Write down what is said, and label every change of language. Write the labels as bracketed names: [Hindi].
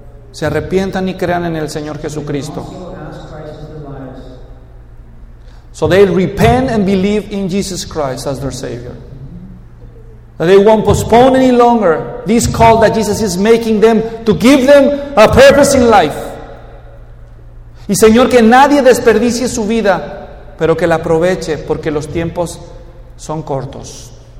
[Spanish] Se arrepientan y crean en el Señor Jesucristo. [English] So they repent and believe in Jesus Christ as their Savior. That they won't postpone any longer this call that Jesus is making them to give them a purpose in life. [Spanish] Y Señor, que nadie desperdicie su vida, pero que la aproveche, porque los tiempos son cortos.